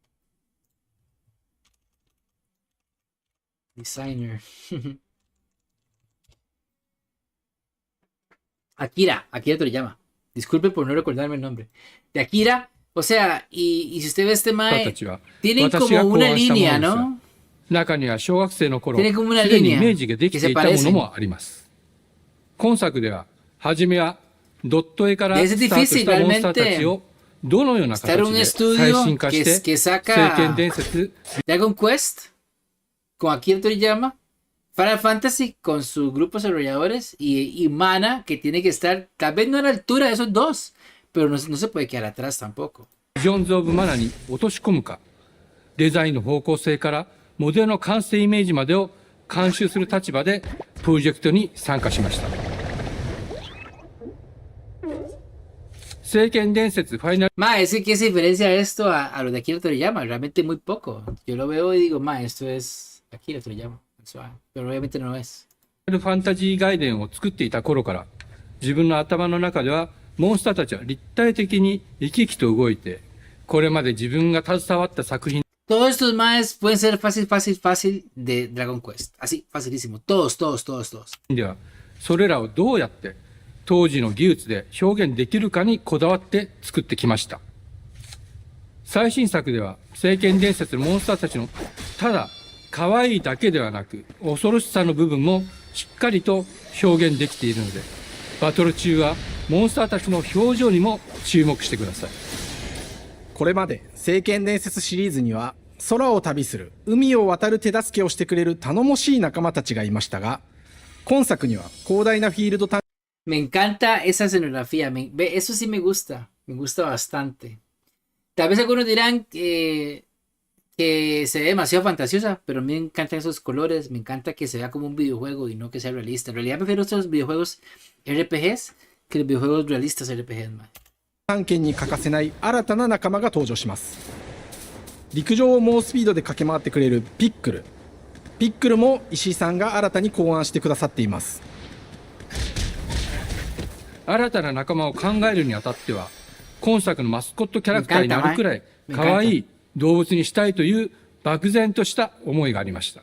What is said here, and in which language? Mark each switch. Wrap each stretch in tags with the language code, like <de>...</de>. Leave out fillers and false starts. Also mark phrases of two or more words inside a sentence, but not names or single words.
<es>Designer. Akira Toriyama. Disculpe por no recordarme el nombre. De Akira, o sea, y si usted ve este mae, tienen como una línea, ¿no?</es> <ja>中には小学生の頃す</ja> <es>Tiene como una</es> <ja>でにイ</ja> <es>línea</es> <ja>メージができ</ja> <es>que</es> <ja>て</ja> <es>se</es> <ja>いたもの</ja> <es>parecen.</es> <ja>もあります。今作では初めはドット絵から</ja> <es>Es</es> <ja>スタートし</ja> <es>difícil</es> <ja>たモンスターたち</ja> <es>realmente</es> <ja>をどのような</ja> <es>estar en</es> <ja>形</ja> <es>un</es> <ja>で最</ja> <es>estudio</es> <ja>新化して</ja> <es>que</es> <ja>聖</ja> <es>saca</es> <ja>剣伝説</ja> <es>Dragon Quest con Akira Toriyama, Final Fantasy con sus grupos desarrolladores y Mana, que tiene que estar, tal vez no a la altura de esos dos, pero no se puede quedar atrás tampoco.</es> <ja>ビジョンズ・オブ・マナに落とし込むか、デザインの方向性からモデルの完成イメージまでを監修する立場でプロジェクトに参加しました。聖剣伝説ファイナル</ja> <es>Ma, es que ¿qué se diferencia esto a lo de Akira Toriyama? Realmente muy poco. Yo lo veo y digo, ma, esto es Akira Toriyama. Pero obviamente no es.</es> <ja>ファンタジー外伝を作っていた頃から、自分の頭の中ではモンスターたちは立体的に生き生きと動いて、これまで自分が携わった作品</ja> <es>Todos estos maes pueden ser fácil de Dragon Quest. Así, facilísimo. Todos.</es> <ja>では、それらをどうやって当時の技術で表現できるかにこだわって作ってきました。最新作では、聖剣伝説のモンスターたちのただ可愛いだけではなく、恐ろしさの部分もしっかりと表現できているので、バトル中はモンスターたちの表情にも注目してください。これまで聖剣伝説シリーズには空を旅する海を渡る手助けをしてくれる頼もしい仲間たちがいましたが、今作には広大なフィールド探</ja> <es>Me encanta esa escenografía. Eso sí me gusta. Me gusta bastante. Tal vez algunos dirán que se ve demasiado fantasiosa, pero a mí me encantan esos colores. Me encanta que se vea como un videojuego y no que sea realista. En realidad prefiero estos videojuegos RPGs que los videojuegos realistas RPGs, man.</es> <ja>探検に欠かせない新たな仲間が登場します。陸上を猛スピードで駆け回ってくれるピックルも石井さんが新たに考案してくださっています。新たな仲間を考えるにあたっては、今作のマスコットキャラクターになるくらい可愛い動物にしたいという漠然とした思いがありました。</ja>